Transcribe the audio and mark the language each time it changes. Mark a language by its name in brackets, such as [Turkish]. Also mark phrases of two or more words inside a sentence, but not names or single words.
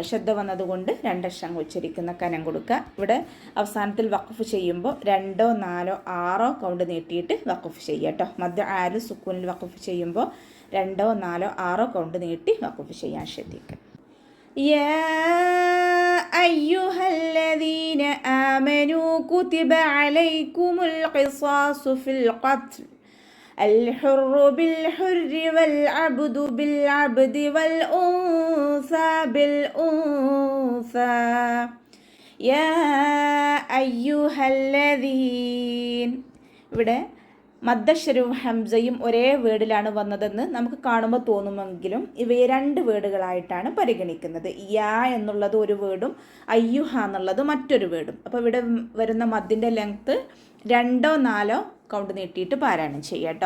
[Malayalam] ശ്രദ്ധ വന്നതുകൊണ്ട് രണ്ടക്ഷരങ്ങൾ ഉച്ചരിക്കുന്ന കനം കൊടുക്കുക. ഇവിടെ അവസാനത്തിൽ വഖഫ് ചെയ്യുമ്പോൾ 2, 4, 6 കൗണ്ട് നീട്ടിയിട്ട് വഖഫ് ചെയ്യുക കേട്ടോ. മധ്യ ആര് സുക്കൂനിൽ വഖഫ് ചെയ്യുമ്പോൾ 2, 4, 6 കൗണ്ട് നീട്ടി വഖഫ് ചെയ്യാൻ ശ്രദ്ധിക്കുക. [Arabic] يا أيها الذين آمنوا كتب عليكم القصاص في القتل الحر بالحر والعبد بالعبد والأنثى بالأنثى يا أيها الذين. [Malayalam] ഇവിടെ മദ്ദക്ഷരവും ഹംസയും ഒരേ വേർഡിലാണ് വന്നതെന്ന് നമുക്ക് കാണുമ്പോൾ തോന്നുമെങ്കിലും ഇവയെ 2 വേർഡുകളായിട്ടാണ് പരിഗണിക്കുന്നത്. യാ എന്നുള്ളത് ഒരു വേർഡും അയ്യുഹ എന്നുള്ളത് മറ്റൊരു വേർഡും. അപ്പോൾ ഇവിടെ വരുന്ന മദ്ദിൻ്റെ ലെങ്ത്ത് 2, 4 കൗണ്ട് നീട്ടിയിട്ട് പാരായണം ചെയ്യുക കേട്ടോ.